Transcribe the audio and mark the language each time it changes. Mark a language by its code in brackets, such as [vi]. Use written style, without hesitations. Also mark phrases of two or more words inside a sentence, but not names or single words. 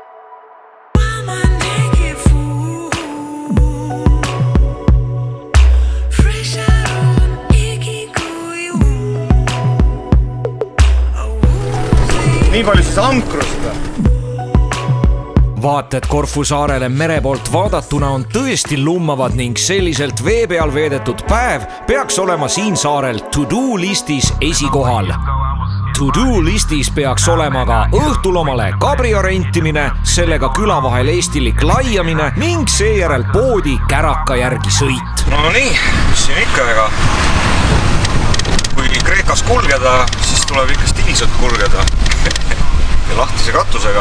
[et] Nii palju siis ankrust. Vaated Korfu saarele mere poolt vaadatuna on tõesti lummavad ning selliselt vee peal veedetud päev peaks olema siin saarel to-do listis esikohal. To-do listis peaks olema ka õhtulomale kabrio rentimine, sellega küla vahel eestilik laiamine ning seejärel poodi käraka järgi sõit. No nii, mis siin ikka, ega kui Kreekas kulgeda, siis tuleb ikka stiilselt kulgeda ja lahtise katusega.